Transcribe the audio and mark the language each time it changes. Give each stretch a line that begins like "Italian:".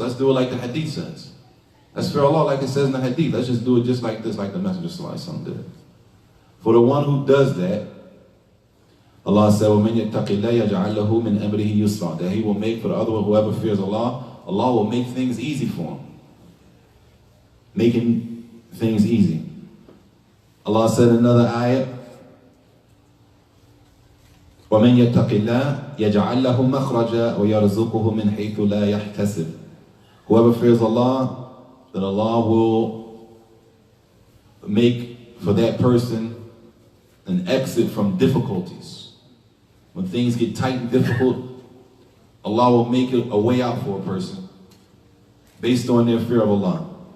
English: Let's do it like the Hadith says. Let's fear Allah like it says in the Hadith. Let's just do it just like this, like the Messenger ﷺ did. For the one who does that, Allah said,
Arabic: وَمَنْ يَتَّقِ اللَّهَ يَجْعَلْ لَهُ مِنْ أَمْرِهِ يُسْرًا.
English: That He will make for the other one, whoever fears Allah, Allah will make things easy for him. Making things easy. Allah said in another ayat,
Arabic: وَمَنْ يَتَّقِ اللَّهَ يَجْعَلْ لَهُ مَخْرَجًا وَيَرْزُقُهُ مِنْ حَيْثُ لَا يَحْتَسِبُ.
English: Whoever fears Allah, then Allah will make for that person an exit from difficulties. When things get tight and difficult, Allah will make a way out for a person based on their fear of Allah.